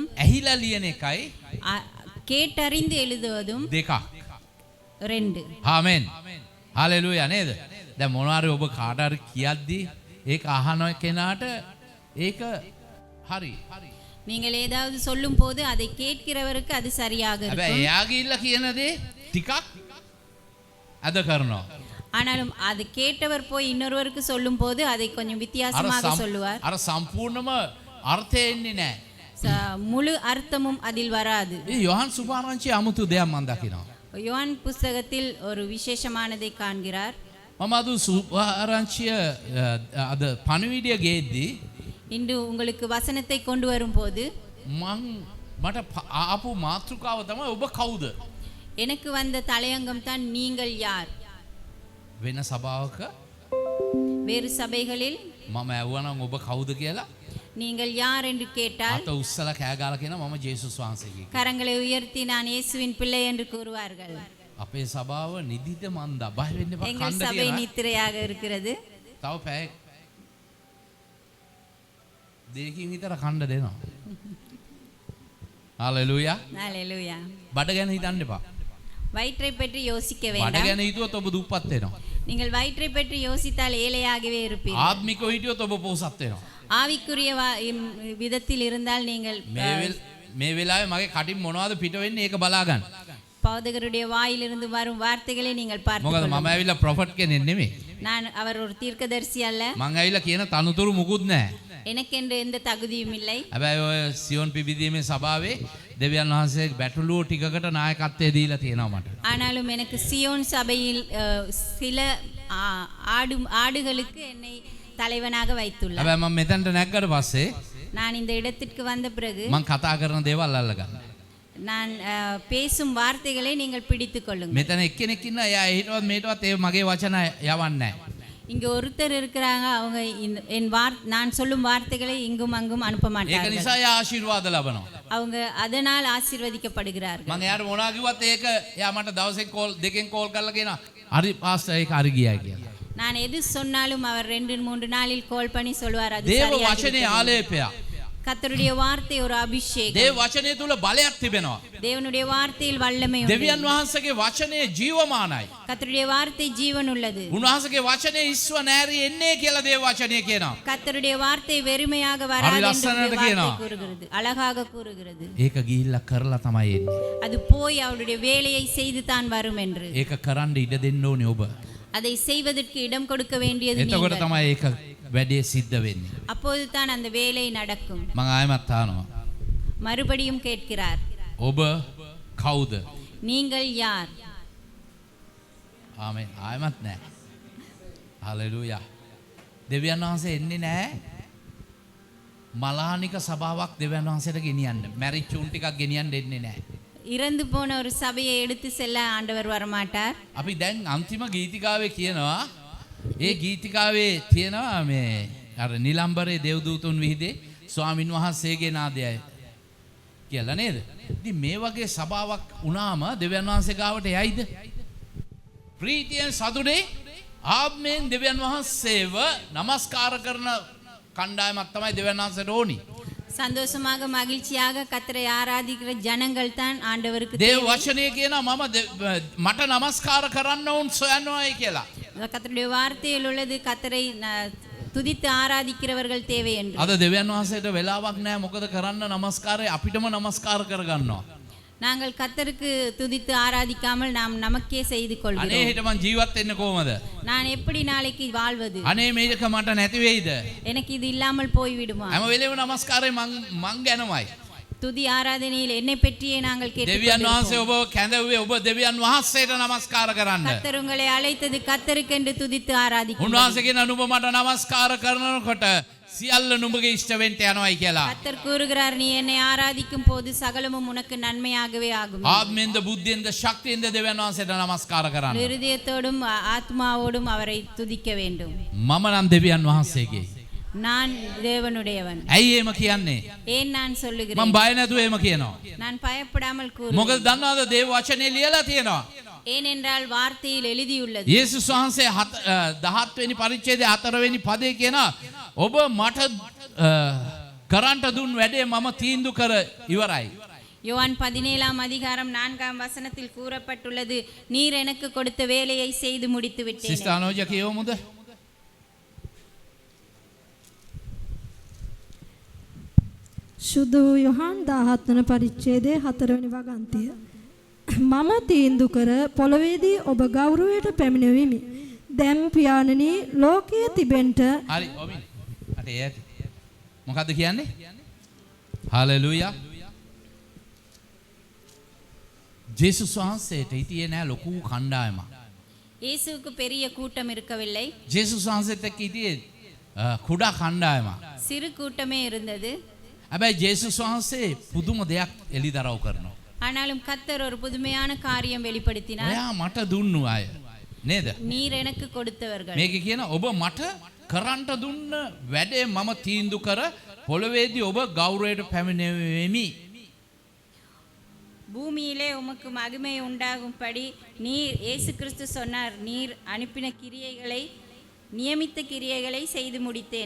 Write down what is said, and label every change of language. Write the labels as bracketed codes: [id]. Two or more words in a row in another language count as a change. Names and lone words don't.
[si] ඇහිලා ලියන එකයි [ta] கேட்டறிந்து எழுதுவதும் [si] දෙකක්. [ta] ரெண்டு. [si] ආමෙන්. හalleluya නේද? දැන් මොනවාරි ඔබ කාට හරි කියද්දි ඒක අහන කෙනාට ඒක හරි. [ta] நீங்கள் ஏதாவது சொல்லும் போது அதை கேட்கிறவருக்கு அது சரியாக [si] හැබැයි [ta] இருக்கும். [si] එයා ගිහිල්ලා කියන දේ ටිකක් අද කරනවා. [ta] ஆனாலும் அது கேட்டவர் போய் இன்னொருவருக்கு சொல்லும் போது அதை கொஞ்சம் வித்தியாசமாக சொல்லுவார். [si] අර සම්පූර්ණම අර්ථය එන්නේ නැහැ. [ta] முழு අர்த்தமும் அதில் வராது. [si] ඒ යොහන් සුභාරංචියේ අමුතු දෙයක් මම දකිනවා. [ta] யோவான் புஸ்தகத்தில் ஒரு விசேஷமானதை காண்கிறார். [si] මම අද සුභාරංචිය අද පණිවිඩය ගේද්දී [ta] இன்று உங்களுக்கு வசனத்தை கொண்டு வரும்போது [si] මට ආපු මාතෘකාව තමයි ඔබ කවුද? [ta] எனக்கு வந்த தலையங்கம் தான் நீங்கள் யார். [si] වෙන සභාවක [ta] வேறு சபைகளில் [si] මම ඇහුවනම් ඔබ කවුද කියලා [ta] நீங்கள் யார் என்று கேட்டால் [si] අත උස්සලා කෑ ගාලා කියනවා මම ජේසුස් වහන්සේගේ. [ta] கரங்களை உயர்த்தி நான் இயேசுவின் பிள்ளை என்று கூறுவார்கள். [si] අපේ සභාව නිදිද මන්දා බය වෙන්න එපා [ta] எங்கள் [si] කණ්ඩ [ta] சபை [si] තියනවා. [ta] நித்திரையாக இருக்கிறது. [si] තව පැය දෙකකින් විතර කණ්ඩ දෙනවා. හalleluya. [ta] ஹalleluya. [si] බඩ ගැන හිතන්න එපා. [ta] வயிற்றை பற்றி யோசிக்க [si] බඩ [ta] வேண்டாம். [si] ගැන හිතුවොත් ඔබ දුප්පත් වෙනවා. [ta] நீங்கள் வயிற்றை பற்றி யோசித்தால் ஏழையாகவே இருப்பீர்கள். [si] ආත්මිකව හිටියොත් ඔබ පොහොසත් වෙනවා. [ta] ஆவிக்குரிய விதத்தில் இருந்தால் நீங்கள் [si] මේ වෙලාවේ මගේ කටින් මොනවද පිට වෙන්නේ ඒක බලා ගන්න. [ta] போதகருடைய வாயிலிருந்து வரும் வார்த்தைகளை நீங்கள் [si] මොකද [ta] பார்த்து [si] මම ඇවිල්ලා ප්‍රොෆට් කෙනෙක් නෙමෙයි. [ta] நான் அவர் ஒரு தீர்க்கதரிசி அல்ல, [si] මං ඇවිල්ලා කියන තනතුරු මුකුත් නැහැ. [ta] எனக்கென்று எந்த தகுதியும் இல்லை. [si] හැබැයි ඔය සියොන් පිබිදීමේ සභාවේ දෙවියන් වහන්සේ බැටළුව ටිකකට නායකත්වය දීලා තියෙනවා මට. [ta] ஆனாலும் எனக்கு சியோன் சபையில் சில ஆடுகளுக்கு என்னை தலைவனாக வைத்துள்ளார். [si] හැබැයි මම මෙතනට නැග්ගට පස්සේ [ta] நான் இந்த இடத்திற்கு வந்த பிறகு [si] මං කතා කරන දේවල් අල්ලගන්න. [ta] நான் பேசும் வார்த்தைகளை நீங்கள் பிடித்துக் கொள்ளுங்கள். [si] මෙතන එක්කෙනෙක් ඉන්නවා එයා හිටවත් මේටවත් ඒ මගේ වචන යවන්නේ නැහැ. [ta] இங்க ஒருத்தர் இருக்கிறாங்க, அவங்க நான் சொல்லும் வார்த்தைகளை இங்கும் அங்கும் அனுப்ப [si] ඒක [ta] மாட்டார்கள். [si] නිසා එයා ආශිර්වාද ලබනවා. [ta] அவங்க அதனால் ஆசீர்வதிக்கப்படுகிறார்கள். [si] මම එයාට මොනවා කිව්වත් ඒක එයා මට දවසෙන් කෝල් දෙකෙන් කෝල් කරලා කියනවා හරි පාස්ටර් ඒක හරි ගියා කියලා. [ta] நான் எது சொன்னாலும் அவர் 2-3 நாளில் கால் பண்ணி சொல்வார் அது [si] දේව [ta] சரியாக [si] වචනේ [ta] இருக்கிறது. [si] ආලේපයක්. [ta] கர்த்தருடைய வார்த்தை ஒரு அபிஷேகம். [si] දේව වචනේ තුල බලයක් තිබෙනවා. [ta] தேவனுடைய வார்த்தையில் வல்லமை உண்டு. [si] දෙවියන් වහන්සේගේ වචනේ ජීවමානයි. [ta] கர்த்தருடைய வார்த்தை ஜீவன் உள்ளது. [si] උන්වහන්සේගේ වචනේ ඉස්ව නැරි එන්නේ කියලා දේව වචනේ කියනවා. [ta] கர்த்தருடைய வார்த்தை வெறுமையாக வராது என்று [si] லස්සනට [ta] வார்த்தை [si] කියනවා. [ta] கூறுகிறது, அழகாக கூறுகிறது. [si] ඒක ගිහිල්ලා කරලා තමයි එන්නේ. [ta] அது போய் அவருடைய வேலையை செய்து தான் வரும் என்று. [si] ඒක කරන්න ඉඩ දෙන්න ඕනේ ඔබ. [ta] அதை செய்வதற்கு இடம் கொடுக்க வேண்டியது [si] එතකොට [ta] நீங்கள். [si] තමයි ඒක වැඩේ සිද්ධ වෙන්නේ. [ta] அப்போது தான் அந்த வேலை நடக்கும். [si] මම ආයෙමත් අහනවා. [ta] மறுபடியும் கேட்கிறார், [si] ඔබ කවුද? [ta] நீங்கள் யார்? [si] ආමෙන්. ආයෙමත් නැහැ. හලෙලූයා. දෙවියන් වහන්සේ එන්නේ නැහැ. මලානික සභාවක් දෙවියන් වහන්සේට ගෙනියන්න. මැරිච් උන් ටිකක් ගෙනියන්න දෙන්නේ නැහැ. [ta] இறந்து போன ஒரு சபையை எடுத்து செல்ல ஆண்டவர் வரமாட்டார். [si] අපි දැන් අන්තිම ගීතිකාවේ කියනවා ඒ ගීතිකාවේ තියෙනවා මේ අර නිලම්බරේ දේවදූතුන් විහිදේ ස්වාමින් වහන්සේගේ නාදයයි කියලා නේද? ඉතින් මේ වගේ සභාවක් වුණාම දෙවියන් වහන්සේ ගාවට යයිද? ප්‍රීතියෙන් සතුටේ ආත්මයෙන් දෙවියන් වහන්සේව නමස්කාර කරන කණ්ඩායමක් තමයි දෙවියන් වහන්සේට ඕනි. [ta] சந்தோஷமாக மகிழ்ச்சியாக கர்த்தரை ஆராதிக்கிற ஜனங்கள் தான் ஆண்டவருக்கு [si] දේව [ta] தேவை. [si] වචනේ කියනවා මම මට නමස්කාර කරන්න උන් සොයනවායි කියලා. [ta] கர்த்தருடைய வார்த்தையில் உள்ளது கர்த்தரை துதித்து ஆராதிக்கிறவர்கள் தேவை என்று. [si] අද දෙවියන් වහන්සේට වෙලාවක් නැහැ මොකද කරන්න නමස්කාරය අපිටම නමස්කාර කරගන්නවා. [ta] நாங்கள் கர்த்தருக்கு துதித்து ஆராதிக்காமல் நாம் நமக்கே செய்து [si] අනේ [ta] கொள்கிறோம். [si] හිට මං ජීවත් වෙන්න කොහමද? [ta] நான் எப்படி நாளைக்கு வாழ்வது? [si] අනේ මේක මට නැති වෙයිද? [ta] எனக்கு இது இல்லாமல் போய்விடுமா? [si] හැම වෙලේම නමස්කාරය මං ගැනමයි. [ta] துதி ஆராதனையில் என்னை பற்றியே நாங்கள் [si] දෙවියන් වහන්සේ [ta] கேட்டுக்கொண்டிருப்போம். [si] ඔබ කැඳවුවේ ඔබ දෙවියන් වහන්සේට නමස්කාර කරන්න. [ta] கர்த்தர் உங்களை அழைத்தது கர்த்தருக்கென்று துதித்து ஆராதிக்கும். [si] උන්වහන්සේ කියන නුඹ මට නමස්කාර කරනකොට සියල්ල නුඹගේ ඉෂ්ට වෙන්න යනවායි කියලා. [ta] கர்த்தர் கூறுகிறார், நீ என்னை ஆராதிக்கும் போது சகலமும் உனக்கு நன்மையாகவே ஆகும். [si] ආත්මෙන්ද බුද්ධියෙන්ද ශක්තියෙන්ද දෙවියන් වහන්සේට නමස්කාර කරන්න. [ta] இருதயத்தோடும் ஆத்மாவோடும் அவரை துதிக்க வேண்டும். [si] මම නම් දෙවියන් වහන්සේගේ. [ta] நான் தேவனுடையவன். [si] ඇයි එහෙම කියන්නේ? [ta] ஏன் நான் [si] මම [ta] சொல்லுகிறேன்? [si] බය නැතුව එහෙම කියනවා. [ta] நான் பயப்படாமல் [si] මොකද [ta] கூறுவேன். [si] දන්නවද දේව වචනේ ලියලා තියෙනවා. [ta] ஏனென்றால் வார்த்தையில் எழுதியுள்ளது. [si] යේසුස් වහන්සේ 17 වෙනි පරිච්ඡේදයේ 4 වෙනි පදේ කියනවා ඔබ මට කරන්ට දුන් වැඩේ මම තීන්දුව කර ඉවරයි. [ta] யோவான் 17ஆம் அதிகாரம் 4ஆம் வசனத்தில் கூறப்பட்டுள்ளது, நீர் எனக்கு கொடுத்த வேலையை செய்து முடித்து விட்டேன். [si] සිස්ටර් අනෝජ කියවමුද? ශුද්ධ වූ යොහාන් 17 වන පරිච්ඡේදයේ 4 වෙනි වගන්තිය. මම තීන්දුව කර පොළවේදී ඔබ ගෞරවයට පැමිණෙවිමි. දැන් පියාණනි ලෝකයේ තිබෙන්ට හරි ඔමින් අට ඒ ඇති. මොකද්ද කියන්නේ? හalleluya. ජේසුස් වහන්සේට හිටියේ නෑ ලොකු කණ්ඩායමක්. [ta] இயேசுவுக்கு பெரிய கூட்டம் இருக்கவில்லை, [si] ජේසුස් වහන්සේත් එක්ක හිටියේ කුඩා කණ්ඩායමක්. [ta] சிறு கூட்டமே இருந்தது. [si] හැබැයි ජේසුස් වහන්සේ පුදුම දෙයක් එළිදරව් කරනවා. [ta] ஆனாலும் கர்த்தர் ஒரு புதுமையான காரியம் வெளிப்படுத்தினார். [si] ඔයා මට දුන්නු අය නේද? [ta] நீர் எனக்கு கொடுத்தவர்கள். [si] මේක කියන ඔබ මට කරන්ට දුන්න වැඩේ මම තීන්දුව කර පොළවේදී ඔබ ගෞරවයට පැමිණෙමි. [ta] பூமியிலே உமக்கு மகிமை உண்டாகும்படி நீர் இயேசு கிறிஸ்து சொன்னார், நீர் அனுப்பின கிரியைகளை நியமித்த கிரியைகளை செய்து முடித்தேன்.